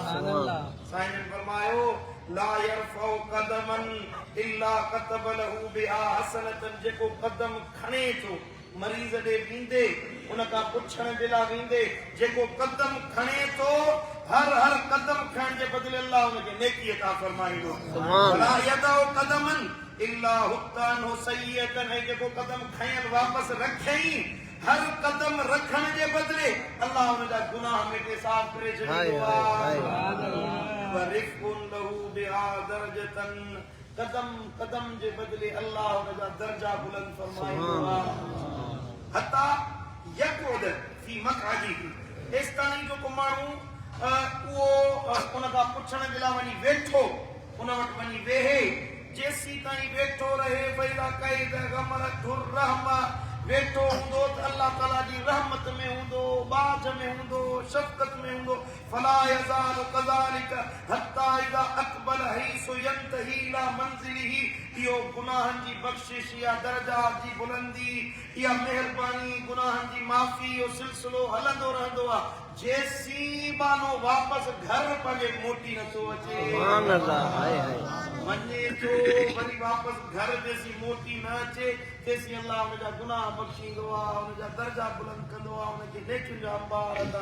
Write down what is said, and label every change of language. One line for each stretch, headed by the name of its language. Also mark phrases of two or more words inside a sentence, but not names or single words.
Sindhi: साईं फरमायो
Arabic: لا يرفع قدما إلا كتب له بها حسنة,
Sindhi: जेको कदम खणे थो मरीज़ ॾे वेंदे, उन खां पुछण जे लाइ वेंदे, जेको कदम खणे थो हर कदम खणण जे बदिले अल्लाह उनखे नेकी अता फरमाईंदो।
Arabic: ولا يضع قدما إلا حط سيئة,
Sindhi: ऐं जेको कदम खयन वापसि रखई, हर कदम रखण जे बदिले अल्लाह उनजा गुनाह मिटे साफ़ करे छॾींदो आहे।
Arabic: ورفع له بها درجة,
Sindhi: कदम जे बदिले अल्लाह उनजा दर्जा बुलंद फरमाईंदो आहे।
Arabic: حتى يقعد في مقعده,
Sindhi: एस ताईं जो को माण्हू उहो उन खां पुछण जे लाइ वञी वेठो, उन वटि वञी वेहे, जेसी ताईं वेठो रहे
Arabic: فإذا قعد غمرته الرحمة,
Sindhi: वेठो हूंदो त अल्लाह ताला जी रहमत में हूंदो, बाज में हूंदो, शफ़क़त में हूंदो
Arabic: فلا يزال كذلك حتى إذا أقبل حيث ينتهي إلى منزله
Sindhi: इहो गुनाहनि जी बख़्शिश या दर्जात जी बुलंदी या मेहरबानी गुनाहनि जी माफ़ी इहो सिलसिलो हलंदो रहंदो आहे जेसी मानो वापस घर पंहिंजे मोटी नथो अचे
Arabic: سبحان الله
Sindhi: हाय हाय वञे थो वरी वापस घर जेसी मोटी न अचे तेसी अल्लाह हुनजा गुनाह बख़्शींदो आहे हुनजा दर्जा बुलंद कंदो आहे हुनखे नेकियुनि जा अंबार अता